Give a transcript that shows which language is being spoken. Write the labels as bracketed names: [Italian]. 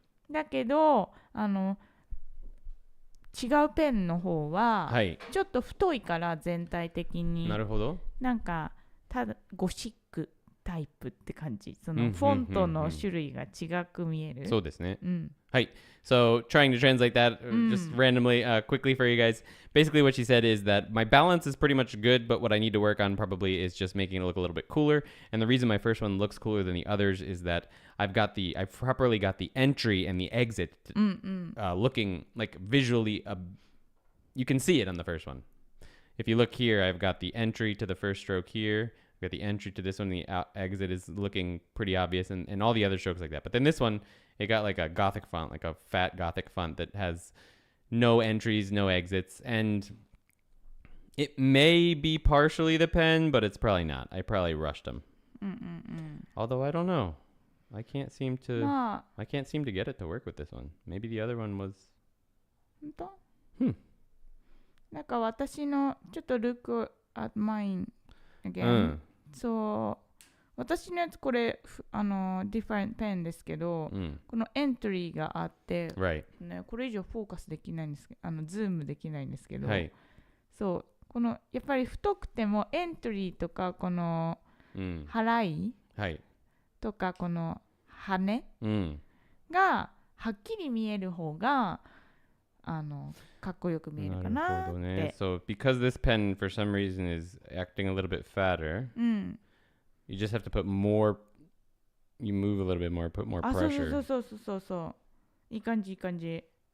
[Japanese] だけど違うペンの方は、ちょっと太いから全体的になるほど。なんかただゴシックタイプって感じ。そのフォントの種類が違く見える。そうですね。はい。 [English] So trying to translate that just randomly, quickly for you guys. Basically what she said is that my balance is pretty much good, but what I need to work on probably is just making it look a little bit cooler. And the reason my first one looks cooler than the others is that I've properly got the entry and the exit looking like visually, you can see it on the first one. If you look here, I've got the entry to the first stroke here. I've got the entry to this one. The exit is looking pretty obvious, and all the other strokes like that. But then this one, it got like a Gothic font, like a fat Gothic font that has no entries, no exits. And it may be partially the pen, but it's probably not. I probably rushed them. Although I don't know. I can't seem to get it to work with this one. Maybe the other one was... [Japanese] 本当？なんか私のちょっと [English] look at mine again、 [Japanese] そう私のやつこれ [English] different pen [Japanese] ですけど、このエントリーがあって、ね、これ以上フォーカスできないんですけどズームできないんですけど、そうこのやっぱり太くてもエントリーとかこの払い、とかこの羽、がはっきり見える方がかっこよく見えるかなって。 [English] So because this pen for some reason is acting a little bit fatter, you just have to put more, you move a little bit more, put more pressure. [Japanese] そういい感じいい感じ。